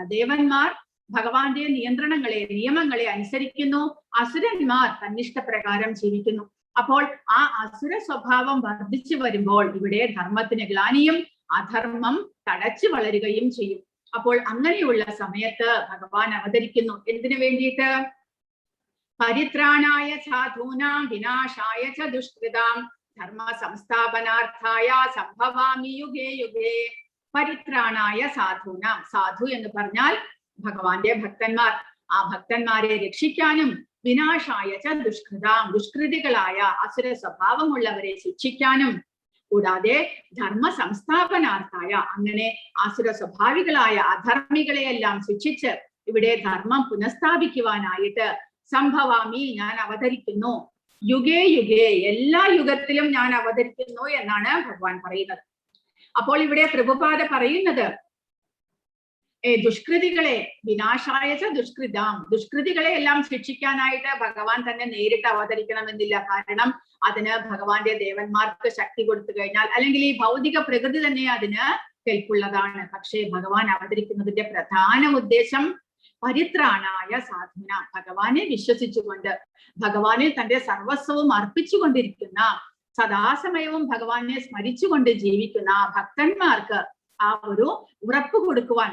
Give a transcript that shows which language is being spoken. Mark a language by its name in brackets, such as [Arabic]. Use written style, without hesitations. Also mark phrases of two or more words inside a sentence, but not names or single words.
[Malayalam] ദേവന്മാർ ഭഗവാന്റെ നിയന്ത്രണങ്ങളെ, നിയമങ്ങളെ അനുസരിക്കുന്നു, അസുരന്മാർ തന്നിഷ്ടപ്രകാരം ജീവിക്കുന്നു. അപ്പോൾ ആ അസുര സ്വഭാവം വർദ്ധിച്ചു വരുമ്പോൾ ഇവിടെ ധർമ്മത്തിന് ഗ്ലാനിയും അധർമ്മം തടച്ചു വളരുകയും ചെയ്യും. അപ്പോൾ അങ്ങനെയുള്ള സമയത്ത് ഭഗവാൻ അവതരിക്കുന്നു. എന്തിനു വേണ്ടിയിട്ട്? [Sanskrit] പരിത്രാണായ സാധൂനാം വിനാശായ ച ദുഷ്കൃതാം ധർമ്മ സംസ്ഥാപനാർത്ഥായ സംഭവാമി യുഗേ യുഗേ. പരിത്രാണായ സാധൂനാം, [Malayalam] സാധു എന്ന് പറഞ്ഞാൽ ഭഗവാന്റെ ഭക്തന്മാർ, ആ ഭക്തന്മാരെ രക്ഷിക്കാനും, [Sanskrit] വിനാശായ ച ദുഷ്കൃതാം, [Malayalam] ദുഷ്കൃതികളായ അസുര സ്വഭാവമുള്ളവരെ ശിക്ഷിക്കാനും, കൂടാതെ [Sanskrit] ധർമ്മ സംസ്ഥാപനാർത്ഥായ, [Malayalam] അങ്ങനെ അസുര സ്വഭാവികളായ അധർമ്മികളെയെല്ലാം ശിക്ഷിച്ച് ഇവിടെ ധർമ്മം പുനഃസ്ഥാപിക്കുവാനായിട്ട് സംഭവാമി, ഞാൻ അവതരിക്കുന്നു, [Sanskrit] യുഗേ യുഗേ, [Malayalam] എല്ലാ യുഗത്തിലും ഞാൻ അവതരിക്കുന്നു എന്നാണ് ഭഗവാൻ പറയുന്നത്. അപ്പോൾ ഇവിടെ പ്രഭുപാദ പറയുന്നത് ദുഷ്കൃതികളെ, [Sanskrit] വിനാശായ ച ദുഷ്കൃതാം, [Malayalam] ദുഷ്കൃതികളെ എല്ലാം ശിക്ഷിക്കാനായിട്ട് ഭഗവാൻ തന്നെ നേരിട്ട് അവതരിക്കണമെന്നില്ല. കാരണം അതിന് ഭഗവാന്റെ ദേവന്മാർക്ക് ശക്തി കൊടുത്തു കഴിഞ്ഞാൽ, അല്ലെങ്കിൽ ഈ ഭൗതിക പ്രകൃതി തന്നെ അതിന് കെൽപ്പുള്ളതാണ്. പക്ഷേ ഭഗവാൻ അവതരിക്കുന്നതിന്റെ പ്രധാന ഉദ്ദേശം [Sanskrit] പരിത്രാണായ സാധുന, [Malayalam] ഭഗവാനെ വിശ്വസിച്ചുകൊണ്ട്, ഭഗവാനിൽ തന്റെ സർവസ്വവും അർപ്പിച്ചുകൊണ്ടിരിക്കുന്ന, സദാസമയവും ഭഗവാനെ സ്മരിച്ചുകൊണ്ട് ജീവിക്കുന്ന ഭക്തന്മാർക്ക് ആ ഒരു ഉറപ്പ് കൊടുക്കുവാൻ.